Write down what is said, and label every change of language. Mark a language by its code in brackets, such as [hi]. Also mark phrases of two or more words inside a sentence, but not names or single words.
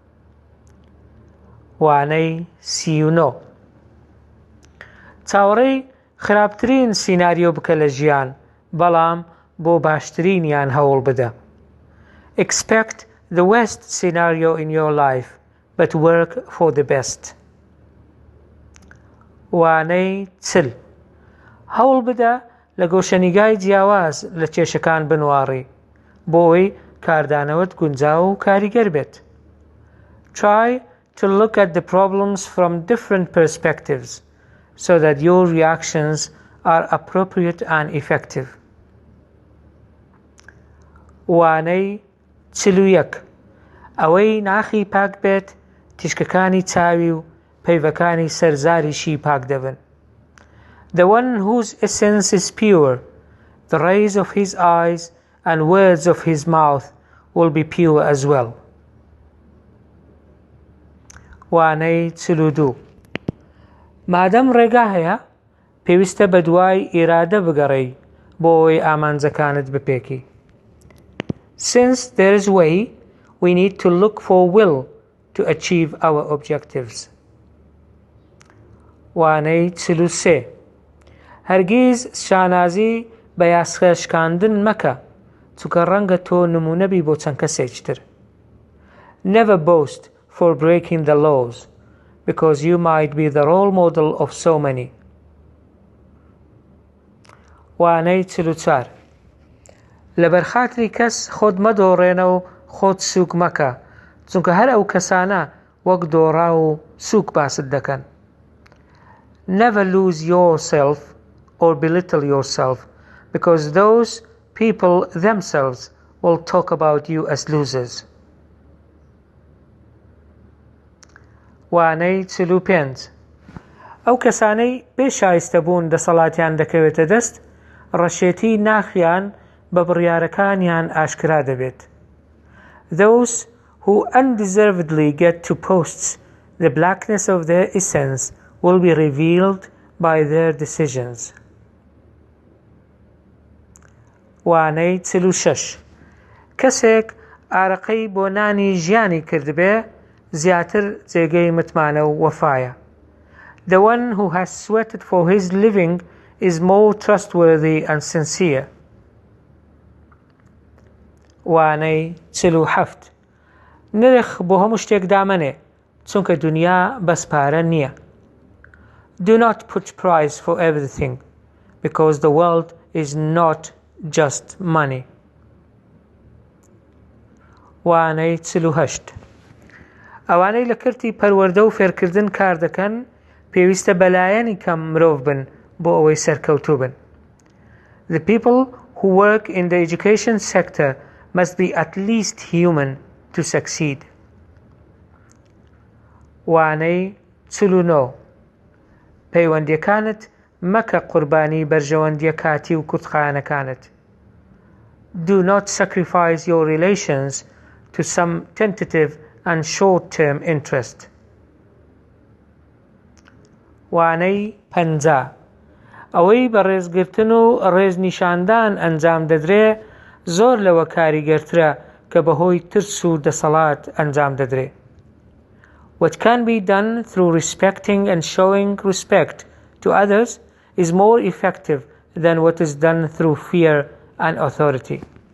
[ckb] وانەی 39 چاوەڕێی خراپترین سیناریۆ بکە لە ژیان، بەڵام بۆ باشترینیان هەوڵ بدە. [en] Expect the worst scenario in your life, but work for the best. [ckb] وانەی 40 هەوڵ بدە لە گۆشەنیگای جیاواز لە کێشەکان بنواڕی، بۆی کاردانەوەت گونجاو و کاریگەر بێت. [en] Try to look at the problems from different perspectives so that your reactions are appropriate and effective. [ckb] وانەی 41 ئەوەی ناخی پاک بێت تیشکەکانی چاوی و پەیوەکانی سەرزاریشی پاک دەبن. [en] The one whose essence is pure, the rays of his eyes and words of his mouth will be pure as well. [ckb] وانەی 42 مادەم ڕێگا هەیە پێویستە بە دوای ئیرادە بگەڕێی بۆ ئەوەی ئامانجەکانت بپێکی. [en] Since there is way, we need to look for will to achieve our objectives. [ckb] وانەی 43 هەرگیز شانازی بە یاسخێشکاندن مەکە، چونکە ڕەنگە تۆ نمونەبی بۆ چەند کەسێکی تر. [en] Never boast for breaking the laws, because you might be the role model of so many. [ckb] وانەی 44 لەبەر خاتری کەس خۆت مەدۆڕێنە و خۆت سووک مەکە، چونکە هەر ئەو کەسانە وەک دۆڕا و سووک باست دەکەن. [en] Never lose yourself or belittle yourself, because those people themselves will talk about you as losers. [ckb] وانەی 45 ئەو کەسانەی بێشایستەبوون دەسەڵاتیان دەکەوێتە دەست، ڕەشێتی ناخیان بە بڕیارەکانیان ئاشکرا دەبێت. [en] Those who undeservedly get to posts, the blackness of their essence will be revealed by their decisions. [ckb] وانەی 46 کەسێک ئارەقەی بۆ نانی ژیانی کردبێ زیاتر جێگەی متمانە و وەفایە. [en] The one who has sweated for his living is more trustworthy and sincere. [ckb] وانەی 47 نرخ بۆ هەموو شتێک دامەنێ چونکە دنیا بەسپارە نییە. [en] Do not put price for everything because the world is not just money. [ckb] وانەی 48 ئەوانەی لە کردی پەروەردە و فێرکردن کار دەکەن پێویستە بەلایەنی کەم مرۆڤ بن بۆ ئەوەی سەرکەوتوو بن. [en] The people who work in the education sector must be at least human to succeed. [ckb] وانەی 49 پەیوەندیەکانت مەکە قوربانی بەرژەوەندیە کاتی و کورتخایەنەکانت. [en] Do not sacrifice your relations to some tentative and short-term interest. [ckb] وانەی 50 ئەوەی بە ڕێزگرتن و ڕێزنیشاندان ئەنجام دەدرێ زۆر لەوە کاریگەرترە کە بەهۆی ترس و دەسەڵات ئەنجام دەدرێ. [en] What can be done through respecting and showing respect to others is more effective than what is done through fear and authority.